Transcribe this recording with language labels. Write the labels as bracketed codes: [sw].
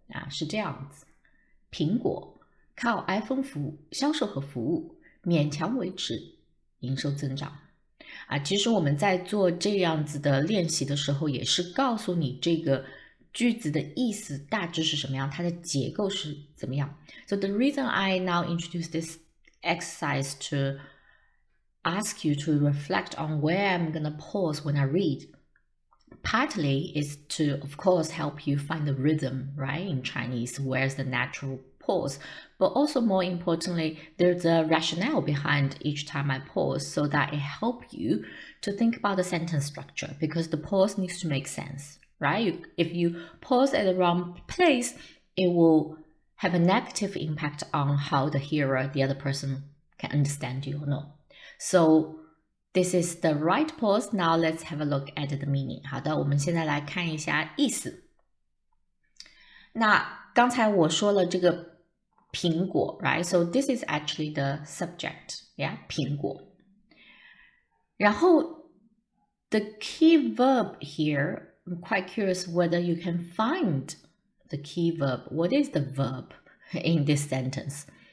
[zh] 是这样子，苹果靠 iPhone 销售和服务勉强维持营收增长。其实我们在做这样子的练习的时候，也是告诉你这个句子的意思大致是什么样，它的结构是怎么样。 [en] So the reason I now introduce this exercise to ask you to reflect on where I'm gonna pause when I read, partly is to, of course, help you find the rhythm, right, in Chinese, where's the natural pause, but also more importantly, there's a rationale behind each time I pause so that it helps you to think about the sentence structure, because the pause needs to make sense, right? If you pause at the wrong place, it will have a negative impact on how the hearer, the other person, can understand you or not. So this is the right pause. Now let's have a look at the meaning. [zh] 好的，我们现在来看一下意思。那刚才我说了这个苹果 right? [en] So this is actually the subject, yeah? [zh] 苹果。 [en] 然后 the key verb here, I'm quite curious whether you can find the key verb. What is the verb in this sentence?